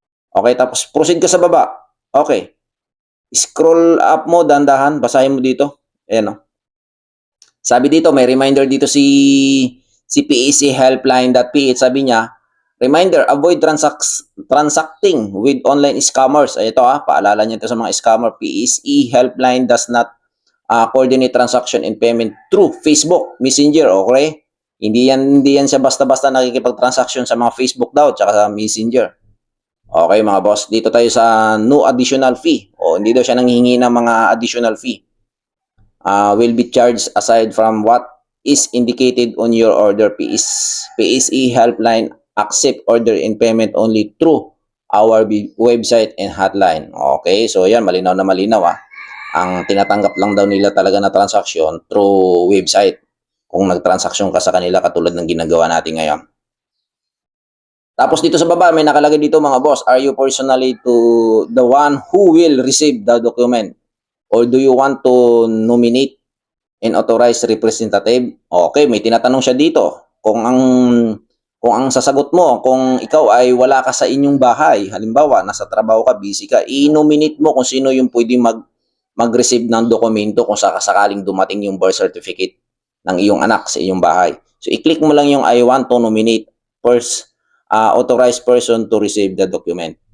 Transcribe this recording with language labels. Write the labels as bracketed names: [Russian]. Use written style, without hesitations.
[Filipino] Okay, tapos proceed ka sa baba. Okay. Scroll up mo, dandahan, basahin mo dito. Ayan, Sabi dito, may reminder dito si PEChelpline.ph. Sabi niya, [English] reminder, avoid transacting with online scammers. [Filipino] Ito paalala niya ito sa mga scammer. [English] PEC Helpline does not coordinate transaction and payment through Facebook Messenger. Okay? [Filipino] Hindi yan siya basta-basta nakikipag-transaction sa mga Facebook daw tsaka sa Messenger. Okay mga boss, dito tayo sa [English] no additional fee. [Filipino] Hindi daw siya nanghihingi ng mga additional fee. [English] Will be charged aside from what is indicated on your order. PSE Helpline accept order and payment only through our website and hotline. [Filipino] Okay, so yan, malinaw na malinaw. Ang tinatanggap lang daw nila talaga na transaction through website. Kung nagtransaksyon ka sa kanila katulad ng ginagawa natin ngayon. Tapos dito sa baba, may nakalagay dito mga boss, [English] are you personally to the one who will receive the document? Or do you want to nominate an authorized representative? [Filipino] Okay, may tinatanong siya dito. Kung ang sasagot mo, kung ikaw ay wala ka sa inyong bahay, halimbawa, nasa trabaho ka, busy ka, i-nominate mo kung sino yung pwedeng mag-receive ng dokumento kung sakaling dumating yung birth certificate ng iyong anak sa iyong bahay. So, i-click mo lang yung [English] I want to nominate first authorized person to receive the document.